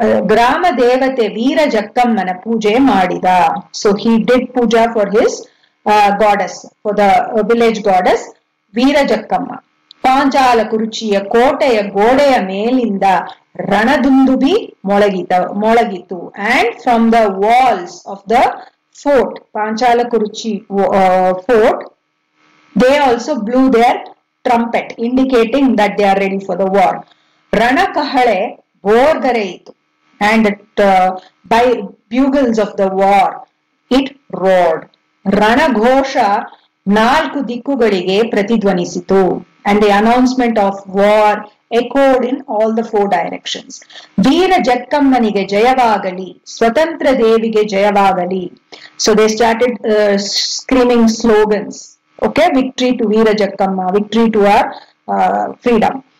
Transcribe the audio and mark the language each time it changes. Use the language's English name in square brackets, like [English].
[Kannada] ಗ್ರಾಮ ದೇವತೆ ವೀರ ಜಕ್ಕಮ್ಮನ ಪೂಜೆ ಮಾಡಿದ. [English] So he did puja for his goddess, for the village goddess Veera Jakkamma. [Kannada] ಪಾಂಚಾಲಕುರುಚಿಯ ಕೋಟೆಯ ಗೋಡೆಯ ಮೇಲಿಂದ ರಣದುಂದುಬಿ ಮೊಳಗಿತು. [English] And from the walls of the fort, Panchalakuruchi fort, they also blew their trumpet, indicating that they are ready for the war. [Kannada] ರಣಕಹಳೆ ಬೋರ್ಗರೆಯಿತು, [English] and by bugles of the war it roared. [Kannada] ರಣಘೋಷ ನಾಲ್ಕು ದಿಕ್ಕುಗಳಿಗೆ ಪ್ರತಿಧ್ವನಿಸಿತು, [English] and the announcement of war echoed in all the 4 directions. [Kannada] ವೀರ ಜಕ್ಕಮ್ಮನಿಗೆ ಜಯವಾಗಲಿ, ಸ್ವತಂತ್ರ ದೇವಿಗೆ ಜಯವಾಗಲಿ. [English] So they started screaming slogans. Okay, victory to Veera Jakkamma, victory to our freedom.